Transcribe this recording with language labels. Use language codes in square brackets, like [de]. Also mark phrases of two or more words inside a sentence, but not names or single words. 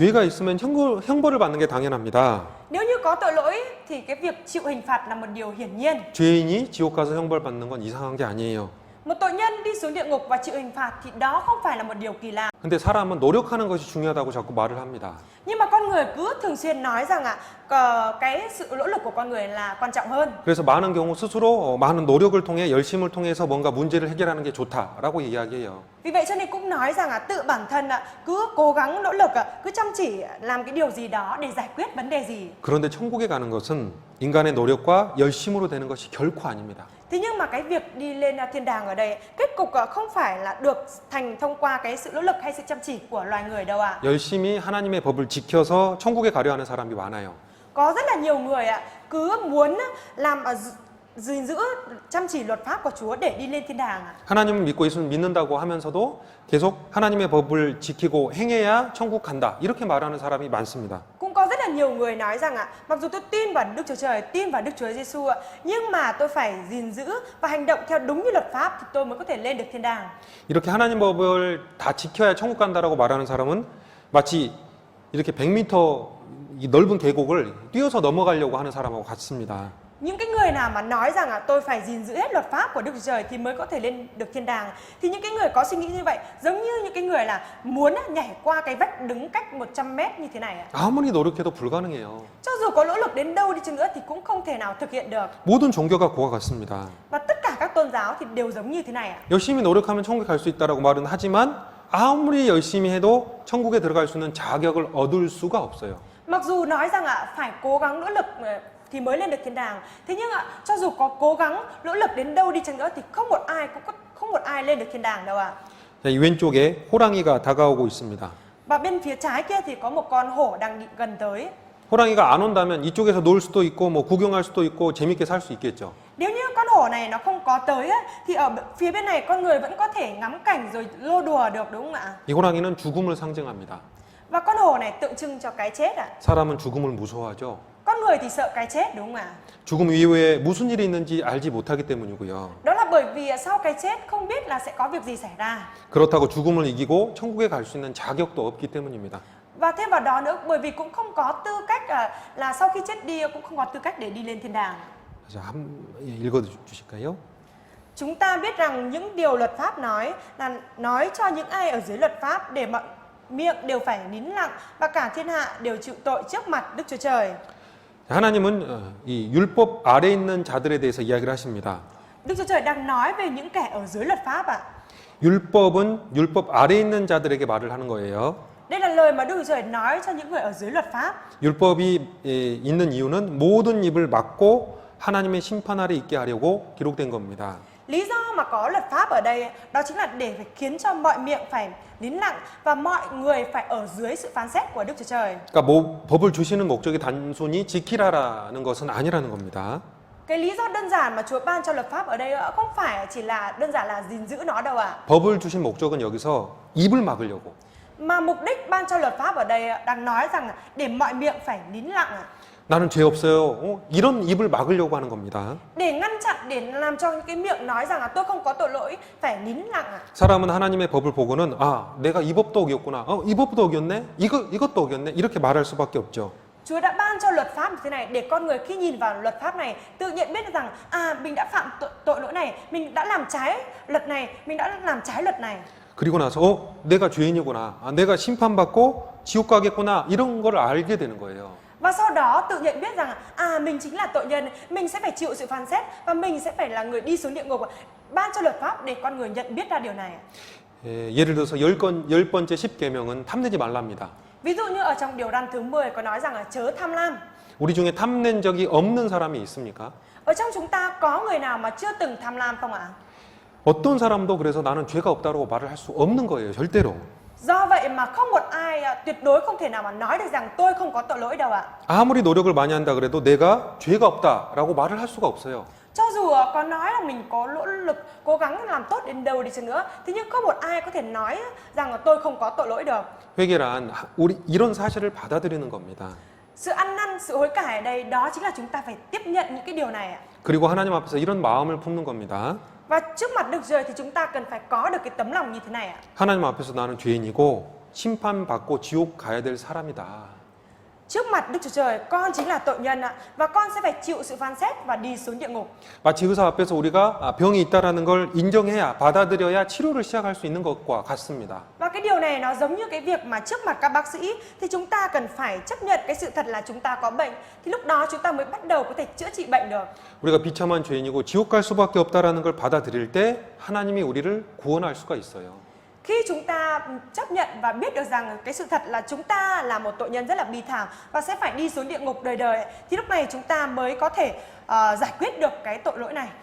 [ko] 죄가 있으면 형벌을 받는 게 당연합니다. [vi] Nếu như có tội lỗi thì cái việc chịu hình phạt là một điều hiển nhiên. [ko] 죄인이 지옥 가서 형벌 받는 건 이상한 게 아니에요. [vi] Một tội nhân đi xuống địa ngục và chịu hình phạt thì đó không phải là một điều kỳ lạ. [ko] 근데 사람은 노력하는 것이 중요하다고 자꾸 말을 합니다. [vi] Nhưng mà con người cứ thường xuyên nói rằng cái sự nỗ lực của con người là quan trọng hơn. [ko] 그래서 많은 경우 스스로 많은 노력을 통해 열심을 통해서 뭔가 문제를 해결하는 게 좋다라고 이야기해요. [vi] Vì vậy cho nên cũng nói rằng tự bản thân cứ cố gắng nỗ lực, cứ chăm chỉ làm cái điều gì đó để giải quyết vấn đề gì. [ko] 그런데 천국에 가는 것은 인간의 노력과 열심으로 되는 것이 결코 아닙니다. [vi] Thế nhưng mà cái việc đi lên thiên đàng ở đây kết cục không phải là được thành thông qua cái sự nỗ lực hay sự chăm chỉ của loài người đâu ạ. [ko] 열심히 하나님의 법을 지켜서 천국에 가려 하는 사람이 많아요. [vi] Có rất là nhiều người cứ muốn làm gìn giữ chăm chỉ luật pháp của Chúa để đi lên thiên đàng. [ko] 하나님을 믿고 예수를 믿는다고 하면서도 계속 하나님의 법을 지키고 행해야 천국 간다. 이렇게 말하는 사람이 많습니다. [vi] Cũng có rất là nhiều người nói rằng mặc dù tôi tin vào Đức Chúa Trời, tin vào Đức Chúa Giêsu nhưng mà tôi phải gìn giữ và hành động theo đúng như luật pháp thì tôi mới có thể lên được thiên đàng. [ko] 이렇게 하나님 법을 다 지켜야 천국 간다라고 말하는 사람은 마치 이렇게 100m 이 넓은 계곡을 뛰어서 넘어가려고 하는 사람하고 같습니다. [vi] Những cái người nào mà nói rằng tôi phải gìn giữ hết luật pháp của Đức Chúa Trời thì mới có thể lên được thiên đàng, thì những cái người có suy nghĩ như vậy giống như những cái người là muốn nhảy qua cái vách đứng cách 100 mét như thế này. [ko] 아무리 노력해도 불가능해요. [vi] Cho dù có nỗ lực đến đâu đi chăng nữa thì cũng không thể nào thực hiện được. [ko] 모든 종교가 그와 같습니다. [vi] Và tất cả các tôn giáo thì đều giống như thế này. [ko] 열심히 노력하면 천국에 갈 수 있다라고 말은 하지만 아무리 열심히 해도 천국에 들어갈 수 있는 자격을 얻을 수가 없어요. [vi] Mặc dù nói rằng phải cố gắng nỗ lực thì mới lên được thiên đàng, thế nhưng cho dù có cố gắng nỗ lực đến đâu đi chăng nữa thì không một ai lên được thiên đàng đâu ạ. [ko] 자, 이 왼쪽에 호랑이가 다가오고 있습니다. [vi] Và bên phía trái kia thì có một con hổ đang gần tới. [ko] 호랑이가 안 온다면 이쪽에서 놀 수도 있고 뭐 구경할 수도 있고 재밌게 살 수 있겠죠. [vi] Nếu như con hổ này nó không có tới thì ở phía bên này con người vẫn có thể ngắm cảnh rồi lô đùa được, đúng không ạ? [ko] 이 호랑이는 죽음을 상징합니다. [vi] Và con hổ này tượng trưng cho cái chết ạ. [ko] 사람은 죽음을 무서워하죠. [vi] Con người thì sợ cái chết, đúng không ạ? [ko] 죽음 이후에 무슨 일이 있는지 알지 못하기 때문이고요. [vi] Đó là bởi vì sau cái chết không biết là sẽ có việc gì xảy ra. [ko] 그렇다고 죽음을 이기고 천국에 갈 수 있는 자격도 없기 때문입니다. [vi] Và thêm vào đó nữa, bởi vì cũng không có tư cách là sau khi chết đi cũng không có tư cách để đi lên thiên đàng. [ko] 자, 읽어 주실까요? [vi] Chúng ta biết rằng những điều luật pháp nói là nói cho những ai ở dưới luật pháp để mọi miệng đều phải nín lặng và cả thiên hạ đều chịu tội trước mặt Đức Chúa Trời. [ko] 하나님은 이 율법 아래 있는 자들에 대해서 이야기를 하십니다. [vi] Đức Chúa Trời đang nói về những kẻ ở dưới luật pháp ạ. [ko] 율법은 율법 아래 있는 자들에게 말을 하는 거예요. [vi] Đây là lời mà Đức Chúa Trời nói cho những người ở dưới luật pháp. [ko] 율법이 있는 이유는 모든 입을 막고 하나님의 심판 아래 있게 하려고 기록된 겁니다. [vi] Lý do mà có luật pháp ở đây đó chính là để phải khiến cho mọi miệng phải nín lặng và mọi người phải ở dưới sự phán xét của Đức Chúa Trời. [ko] 그러니까 뭐 법을 주시는 목적이 단순히 지키라라는 것은 아니라는 겁니다. [vi] Cái lý do đơn giản mà Chúa ban cho luật pháp ở đây không phải chỉ là đơn giản là gìn giữ nó đâu ạ. [ko] 법을 주신 목적은 여기서 입을 막으려고. [vi] Mà mục đích ban cho luật pháp ở đây đang nói rằng để mọi miệng phải nín lặng ạ. [ko] 나는 죄 없어요. 이런 입을 막으려고 하는 겁니다. [vi] Để ngăn chặn, để làm cho những cái miệng nói rằng là tôi không có tội lỗi phải nín lặng ạ. [ko] 사람은 하나님의 법을 보고는 아, 내가 이 법도 어겼구나. 이 법도 어겼네. 이것도 어겼네. 이렇게 말할 수밖에 없죠. [vi] Chúa đã ban cho luật pháp như thế này để con người khi nhìn vào luật pháp này tự nhận biết rằng mình đã phạm tội lỗi này, mình đã làm trái luật này, mình đã làm trái luật này. [ko] 그리고 나서 내가 죄인이구나. 내가 심판받고 지옥 가겠구나. 이런 걸 알게 되는 거예요. [vi] Và sau đó tự nhận biết rằng mình chính là tội nhân, mình sẽ phải chịu sự phán xét và mình sẽ phải là người đi xuống địa ngục. Ban cho luật pháp để con người nhận biết ra điều này. [ko] 예를 들어서 10번째 10계명은 탐내지 말랍니다. [vi] Ví dụ như ở trong điều răn thứ 10 có nói rằng là chớ tham lam. [ko] 우리 중에 탐낸 적이 없는 사람이 있습니까? [vi] Ở trong chúng ta có người nào mà chưa từng tham lam không ạ? [ko] 어떤 사람도 그래서 나는 죄가 없다고 말을 할 수 없는 거예요. 절대로. [vi] Do vậy mà không một ai tuyệt đối không thể nào mà nói được rằng tôi không có tội lỗi đâu ạ. [ko] 아무리 노력을 많이 한다 그래도 내가 죄가 없다라고 말을 할 수가 없어요. [vi] Cho dù có nói là mình có nỗ lực, cố gắng làm tốt đến đâu đi chăng nữa, thế nhưng không một ai có thể nói rằng là tôi không có tội lỗi được. [ko] 회개란 우리 이런 사실을 받아들이는 겁니다. [vi] Sự ăn năn, sự hối cải ở đây đó chính là chúng ta phải tiếp nhận những cái điều này ạ. [ko] 그리고 하나님 앞에서 이런 마음을 품는 겁니다. [vi] Và trước mặt Đức Chúa Trời thì chúng ta cần phải có được cái tấm lòng như thế này ạ. [ko] 하나님 앞에서 나는 죄인이고 심판받고 지옥 가야 될 사람이다. [vi] Trước mặt Đức Chúa Trời, con chính là tội nhân ạ, và con sẽ phải chịu sự phán xét và đi xuống địa ngục. [ko] 마치 의사 앞에서 우리가 병이 있다라는 걸 인정해야 받아들여야 치료를 시작할 수 있는 것과 같습니다. [vi] Và cái điều này nó giống như cái việc mà trước mặt các bác sĩ thì chúng ta cần phải chấp nhận cái sự thật là chúng ta có bệnh, thì lúc đó chúng ta mới bắt đầu có thể chữa trị bệnh được. [ko] 우리가 비참한 죄인이고 지옥 갈 수밖에 없다라는 걸 받아들일 때 하나님이 우리를 구원할 수가 있어요. [vi] Khi chúng ta chấp nhận và biết được rằng cái sự thật là chúng ta là một tội nhân rất là bi thảm và sẽ phải đi xuống địa ngục đời đời, thì lúc này chúng ta mới có thể giải quyết được cái tội lỗi này.